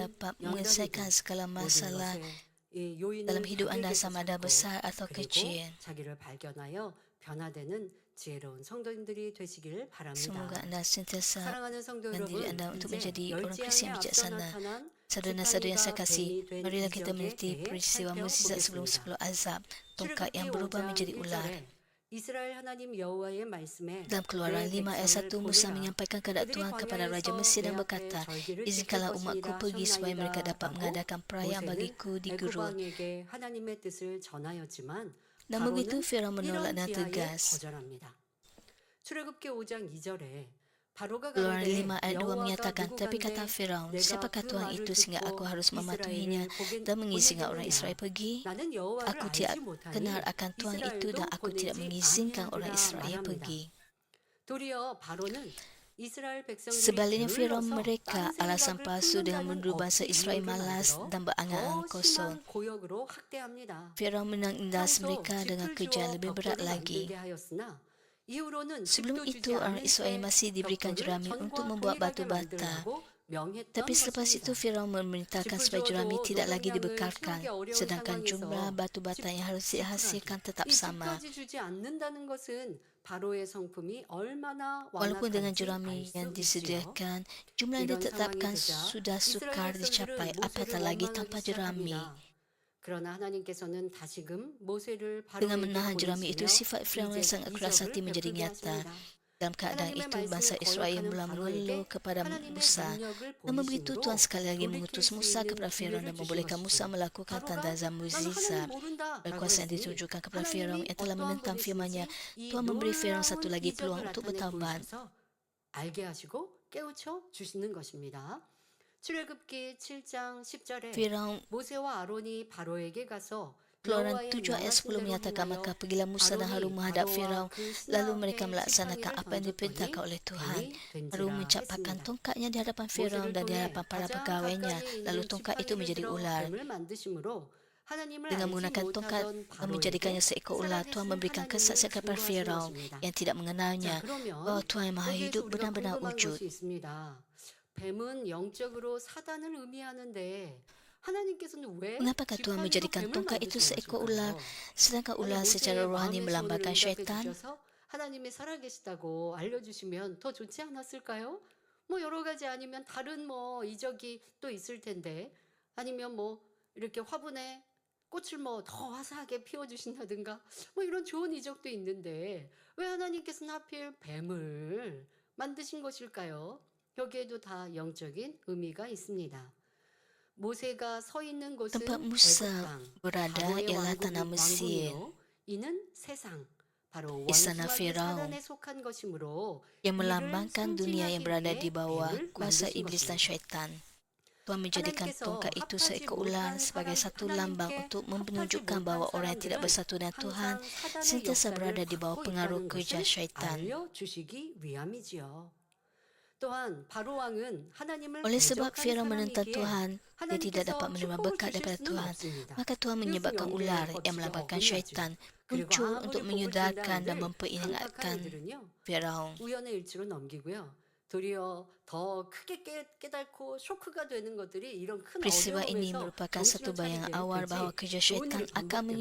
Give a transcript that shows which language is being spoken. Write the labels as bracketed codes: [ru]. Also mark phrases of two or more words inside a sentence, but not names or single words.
[ms] dapat menyelesaikan [ko] 연단이든 [ms] segala [ko] 모든 [ms] masalah [ko] 것에 이 요인을 [ms] dalam hidup anda [ko] 자기에게서 [ms] sama ada [ko] 찾고 [ms] besar atau [ko] 그리고 [ms] kecil. [ko] 자기를 발견하여 변화되는 지혜로운 성도님들이 되시길 바랍니다. [ms] Semoga anda sentiasa [ko] 사랑하는 성도 [ms] dan diri [ko] 여러분, [ms] anda untuk [ko] 이제 [ms] menjadi orang [ko] 열 [ms] Kristian [ko] 재앙에 [ms] yang [ko] 앞서 [ms] bijaksana. [ko] 나타난 [ms] Saudara-saudara yang saya [ko] 지팡이가 [ms] kasih, [ko] 뱀이 된 [ms] marilah kita [ko] 이적에 [ms] meneliti [ko] 대해 [ms] peristiwa mukjizat sebelum [ko] 살펴보겠습니다. [ms] 10 azab, tongkat yang [ko] 출애굽기 [ms] berubah [ko] 5장 [ms] menjadi ular. [ko] 1절에 이스라엘 하나님 여호와의 말씀에 [ms] Dalam Keluaran [ko] 내 [ms] 5 ayat 1, [ko] 백성을 Musa 보내라. [ms] menyampaikan kehendak [ko] 그들이 [ms] Tuhan kepada Raja [ko] 광야에서 Mesir 내 [ms] dan [ko] 앞에 [ms] berkata, [ko] 절기를 지킬 [ms] izinkanlah umatku [ko] 것이니라 [ms] pergi supaya mereka dapat [ko] 하셨나이다 [ms] mengadakan [ko] 라고 [ms] perayaan [ko] 모세는 [ms] bagiku di [ko] 애굽 [ms] gurun. [ko] 왕에게 하나님의 뜻을 전하였지만 [ms] Namun begitu, [ko] 바로는 [ms] Firaun menolak [ko] 이런 [ms] dengan [ko] 기하에 [ms] tegas. [ko] 거절합니다. 출애굽기 5장 2절에 바로가 [ms] Keluaran [ko] 가로되 [ms] 5 ayat 2 [ko] 여호와가 [ms] menyatakan, tapi [ko] 누구간데 [ms] kata Firaun, [ko] 내가 [ms] siapakah [ko] 그 [ms] Tuhan [ko] 말을 [ms] itu sehingga aku [ko] 듣고 [ms] harus mematuhinya [ko] 이스라엘을 [ms] dan mengizinkan orang [ko] 보내겠느냐. [ms] Israel pergi? [ko] 나는 여호와를 [ms] Aku tidak [ko] 알지 못하니 [ms] kenal akan Tuhan itu dan [ko] 이스라엘도 [ms] aku tidak [ko] 보내지 [ms] mengizinkan orang [ko] 아니하리라 Israel 말합니다. [ms] pergi. [ko] 도리어 바로는 이스라엘 백성들이 [ms] Sebaliknya Firaun [ko] 게을러서 [ms] mereka [ko] 딴 [ms] alasan [ko] 생각을 [ms] palsu dengan [ko] 품는다는 [ms] menuduh bangsa [ko] 억지 Israel 이유를 [ms] malas [ko] 만들어 [ms] dan berangan-angan [ko] 더 [ms] kosong. [ko] 심한 고역으로 학대합니다. [ms] Firaun menindas [ko] 평소 [ms] mereka dengan [ko] 짚을 [ms] kerja [ko] 주어 [ms] lebih berat [ko] 벽돌을 [ms] lagi. [ko] 만들게 하였으나 이후로는 [ms] Sebelum [ko] 짚도 [ms] itu [ko] 주지 [ms] orang [ko] 않은 Israel 채 [ms] masih diberikan [ko] 벽돌을 [ms] jerami untuk [ko] 전과 [ms] membuat [ko] 동일하게 [ms] batu bata. [ko] 만들라고 명했던 [ms] Tapi selepas itu [ko] 것입니다. [ms] Firaun memerintahkan supaya [ko] 짚을 [ms] jerami [ko] 주어도 [ms] tidak lagi [ko] 노동량을 [ms] dibekalkan, [ko] 채우기 어려운 [ms] sedangkan jumlah [ko] 상황에서 [ms] batu bata yang harus dihasilkan tetap [ko] 이 [ms] sama. [ko] 짚까지 주지 않는다는 것은 바로의 성품이 얼마나 [ms] Walaupun dengan [ko] 완악한지 [ms] jerami [ko] 알 [ms] yang [ko] 수 있지요. [ms] disediakan, jumlah yang [ko] 이런 상황이 [ms] ditetapkan [ko] 되자 [ms] sudah sukar [ko] 이스라엘 [ms] dicapai, [ko] 백성들은 [ms] apatah [ko] 모세를 [ms] lagi [ko] 원망하기 [ms] tanpa jerami. [ko] 시작합니다. 그러나 하나님께서는 다시금 모세를 [ms] Dengan [ko] 바로에게 [ms] menahan jerami itu, [ko] 보내시며 [ms] sifat Firaun yang [ko] 이제 [ms] sangat keras hati [ko] 이적을 [ms] menjadi [ko] 베풀게 [ms] nyata. [ko] 하십니다. [ms] Dalam keadaan [ko] 하나님의 [ms] itu, bangsa [ko] 말씀을 Israel 거역하는 [ms] mula mengeluh [ko] 바로에게 [ms] kepada [ko] 하나님의 Musa. 능력을 [ms] Namun begitu, [ko] 보이심으로 [ms] Tuhan sekali lagi [ko] 돌이킬 [ms] mengutus [ko] 수 Musa 있는 [ms] kepada Firaun dan [ko] 기회를 주신 [ms] membolehkan Musa [ko] 것이죠. [ms] melakukan [ko] 바로가 [ms] tanda-tanda [ko] 나는 [ms] mukjizat. [ko] 하나님 모른다 라고 [ms] Berkuasa yang [ko] 했으니 [ms] ditujukan kepada Firaun [ko] 하나님이 [ms] yang telah [ko] 어떠한 [ms] menentang firman-Nya. [ko] 분이신지 이 [ms] Tuhan memberi Firaun satu [ko] 놀라운 [ms] lagi peluang [ko] 이적을 [ms] untuk [ko] 나타내 [ms] bertaubat. [ko] 보이셔서 알게 하시고 깨우쳐 주시는 것입니다. 출애굽기 7장 10절에 Firaun, 모세와 아론이 바로에게 가서 [ms] Keluaran [ko] 여호와의 [ms] 7 ayat 10 [ko] 명하신 대로 [ms] menyatakan, [ko] 행하여 [ms] maka pergilah Musa dan Harun [ko] 아론이 [ms] menghadap [ko] 바로와 Firaun. 그 [ms] Lalu mereka [ko] 수하에 [ms] melaksanakan [ko] 지팡이를 [ms] apa yang diperintahkan oleh [ko] 던졌더니 [ms] Tuhan. [ko] 뱀이 Harun 된지라 [ms] mencapakkan [ko] 했습니다. [ms] tongkatnya di hadapan Firaun [ko] 모세를 [ms] dan di [ko] 통해 [ms] hadapan para [ko] 가장 [ms] pegawainya. [ko] 가까이 [ms] Lalu [ko] 있는 [ms] tongkat itu [ko] 지팡이를 [ms] menjadi [ko] 들어 [ms] ular. [ko] 뱀을 만드심으로 하나님을 [ms] Dengan [ko] 알지 [ms] menggunakan tongkat [ko] 못하던 [ms] dan [ko] 바로에게 [ms] menjadikannya seekor ular, Tuhan [ko] 살아계신 [ms] memberikan [ko] 하나님을 [ms] kesaksian kepada [ko] 증거하신 Firaun 것입니다. [ms] yang tidak mengenalnya [ko] 자, 그러면 [ms] bahwa Tuhan yang Maha [ko] 여기에서 [ms] Hidup [ko] 우리가 [ms] benar-benar [ko] 궁금한 [ms] wujud. [ko] 것이 있습니다. 뱀은 영적으로 사단을 의미하는데 하나님께서는 왜 [ms] Mengapakah Tuhan [ko] 지팡이로 [ms] menjadikan [ko] 뱀을 [ms] tongkat itu [ko] 만드신 [ms] seekor ular, [ko] 것일까요? [ms] sedangkan [ko] 아니, [ms] ular secara [ko] 모세의 [ms] rohani [ko] 마음의 손을 [ms] melambangkan [ko] 응답해 [ms] syaitan? [ko] 주셔서 하나님이 살아계시다고 알려주시면 더 좋지 않았을까요? 뭐 여러 가지 아니면 다른 뭐 이적이 또 있을 텐데 아니면 뭐 이렇게 화분에 꽃을 뭐 더 화사하게 피워주신다든가 뭐 이런 좋은 이적도 있는데 왜 하나님께서는 하필 뱀을 만드신 것일까요? 여기에도 다 영적인 의미가 있습니다. 모세가 서 있는 곳은 [ms] Tempat [ko] 애굽 [ms] Musa [ko] 땅, [ms] berada [ko] 바로의 [ms] ialah tanah Mesir, [ko] 왕궁이요 이는 세상, 바로 [ms] Istana [ko] 원수마귀 Firaun, 사단에 속한 것이므로 [ms] yang [ko] 이를 [ms] melambangkan dunia yang [ko] 승진하기 [ms] berada di [ko] 위해 [ms] bawah [ko] 뱀을 [ms] kuasa [ko] 만드신 [ms] iblis dan [ko] 것입니다. [ms] syaitan. Tuhan menjadikan [ko] 하나님께서 [ms] tongkat itu [ko] 합하지 [ms] seekor ular [ko] 못한 [ms] sebagai [ko] 사람, [ms] satu lambang [ko] 하나님께 [ms] untuk [ko] 합하지 [ms] menunjukkan [ko] 못한 [ms] bahawa orang yang tidak [ko] 사람들은 [ms] bersatu dengan Tuhan [ko] 항상 사단의 [ms] sentiasa [ko] 역사를 [ms] berada di bawah [ko] 갖고 [ms] pengaruh [ko] 있다는 [ms] kerja [ko] 것을 [ms] syaitan. [ko] 알려주시기 위함이지요. 또한 바로 왕은 하나님을 [ms] Oleh sebab [ko] 대적한 [ms] Firaun menentang [ko] 사람이기에 [ms] Tuhan, dia tidak [ko] 하나님께서 [ms] dapat menerima [ko] 축복을 [ms] berkat [ko] 주실 [ms] daripada [ko] 수는 [ms] Tuhan. [ko] 없습니다. [ms] Maka Tuhan [ko] 그래서 [ms] menyebabkan [ko] 영계의 [ms] ular yang [ko] 법칙에 [ms] melambangkan [ko] 어긋나죠. [ms] syaitan [ko] 그리고 [ms] muncul [ko] 아무리 [ms] untuk [ko] 복을 [ms] menyudarkan dan [ko] 준다는데 [ms] memperingatkan [ko] 강팍한 이들은요 Firaun. 우연의 일치로 넘기고요. 도리어 더 크게 깨닫고 쇼크가 되는 것들이 이런 큰 [ms] Peristiwa ini [ko] 어려움에서 [ms] merupakan satu [ko] 정신을 [ms] bayangan [ko] 차리게 [ms] awal bahawa [ko] 되지 [ms] kerja [ko] 좋은 [ms] syaitan [ko] 일이 [ms] akan [ko] 반복되면